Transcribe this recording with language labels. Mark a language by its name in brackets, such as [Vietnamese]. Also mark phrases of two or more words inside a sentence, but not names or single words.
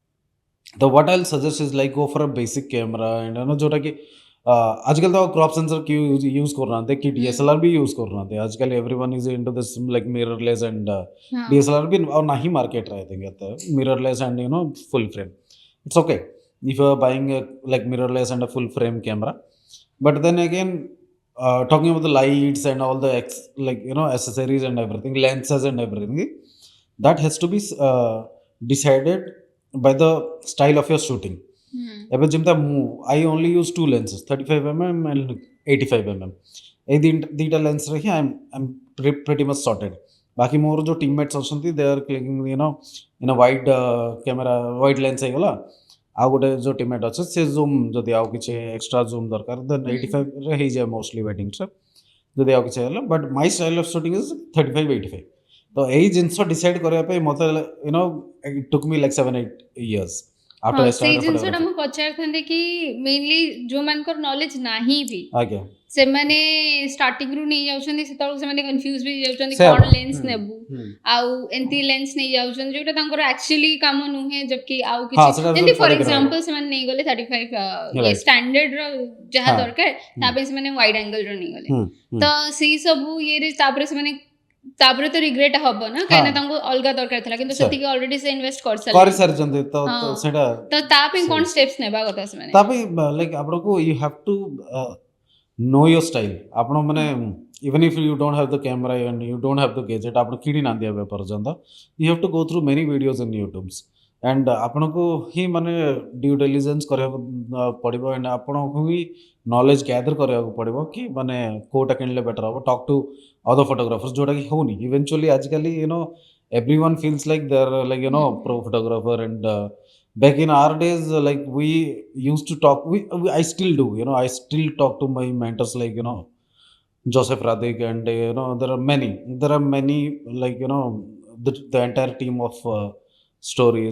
[English] ତ what I will suggest is like go for a basic camera and [Odia] ଯୋଉଟାକି ଆଜିକାଲି ତ [English] crop sensor [Odia] କି ୟୁଜ୍ କରୁନାହାନ୍ତି, କି DSLR ବି ୟୁଜ୍ କରୁନାହାନ୍ତି। [English] ଆଜିକାଲି everyone is into this like mirrorless and [Odia] DSLR ବି ଆଉ ନାହିଁ ମାର୍କେଟରେ [English] I think ଏତେ mirrorless and full frame। It's okay if you are buying a like mirrorless and a full frame camera, but then again talking about the lights and all the accessories and everything, lenses and everything, that has to be decided by the style of your shooting. [Odia] ଏବେ ଯେମିତି ମୁଁ [English] I only use two lenses, 35mm and 85mm. [Odia] ଏଇ ଦୁଇଟା ଲେନ୍ସରେ ହିଁ [English] I'm pretty much sorted. [Odia] ବାକି ମୋର ଯେଉଁ ଟିମମେଟ୍ସ ଅଛନ୍ତି [English] they are clicking in wide camera, wide lens ହେଇଗଲା। [Odia] ଆଉ ଗୋଟେ ଯେଉଁ ଟିମମେଟ୍ ଅଛି ସେ ଜୁମ୍, ଯଦି ଆଉ କିଛି [English] extra zoom [Odia] ଦରକାର ଦେନ୍ 85ରେ ହେଇଯାଏ [English] mostly weddingରେ, [Odia] ଯଦି ଆଉ କିଛି ହେଇଗଲା। [English] But my style of shooting is 35-85. [Odia] ତ ଏଇ ଜିନିଷ ଡିସାଇଡ୍ କରିବା ପାଇଁ ମୋତେ [English] It took me like 7-8 years after I [Odia] ସେଇ [English] started [Odia] ଜିନିଷଟା [English] photography. [Odia] ମୁଁ ପଚାରିଥାନ୍ତି କି ମେନଲି ଯୋଉମାନଙ୍କର ନଲେଜ ନାହିଁ ବି, ଆଜ୍ଞା, ସେମାନେ ଷ୍ଟାର୍ଟିଂରୁ ନେଇ ଯାଉଛନ୍ତି, ସେତେବେଳକୁ ସେମାନେ କନଫ୍ୟୁଜ ବି ହେଇଯାଉଛନ୍ତି ସେ କ'ଣ ଲେନ୍ସ ନେବୁ, ଆଉ ଏମିତି ଲେନ୍ସ ନେଇ ଯାଉଛନ୍ତି ଯୋଉଟା ତାଙ୍କର ଆକ୍ଚୁଆଲି କାମ ନୁହେଁ। ଜବକି ଆଉ ହଁ କିଛି ସେଟା ଯେମିତି ଫର କରିକି ଏକ୍ସାମ୍ପଲ ସେମାନେ ନେଇଗଲେ 35 ଇଏ ଷ୍ଟାଣ୍ଡାର୍ଡର ଯାହା ହଁ। ଦରକାର, ତା ପାଇଁ ସେମାନେ ୱାଇଡ୍ ଆଙ୍ଗେଲର ନେଇଗଲେ। ତ ତ ସେଇ ସବୁ ଇଏରେ ତାପରେ ତ ରିଗ୍ରେଟ ହବ ନା, କାହିଁକିନା ତାଙ୍କୁ ଅଲଗା ଦରକାର ଥିଲା, କିନ୍ତୁ ସେତିକି ଅଲରେଡି ସେ ଇନଭେଷ୍ଟ କରିସାରିଛନ୍ତି। ତ ସେଇଟା ତ ତା ପାଇଁ କ'ଣ ଷ୍ଟେପ୍ସ ନେବା କଥା ସେମାନେ? ତା ପାଇଁ ଲାଇକ୍ ଆପଣଙ୍କୁ [English] you have to know your style. [Odia] ଆପଣ ମାନେ [English] even if you don't have the camera and you don't have the gadget, [Odia] ଆପଣ କିଣି ନାହାନ୍ତି ଏବେ ପର୍ଯ୍ୟନ୍ତ, [English] you have to go through many videos in YouTube and [Odia] ଆପଣଙ୍କୁ ହିଁ ମାନେ [English] due diligence [Odia] କରିବାକୁ ପଡ଼ିବ and ଆପଣଙ୍କୁ ହିଁ [English] knowledge gather [Odia] କରିବାକୁ ପଡ଼ିବ କି ମାନେ କୋଉଟା କିଣିଲେ ବେଟର ହେବ। [English] Talk to other photographers, [Odia] ଯୋଉଟାକି ହେଉନି ଇଭେନ୍ଚୁଆଲି ଆଜିକାଲି [English] everyone feels like they're like pro photographer and back in our days like we used to talk, I still do, I still talk to my mentors like Joseph Radik and there are many like the entire team of stories.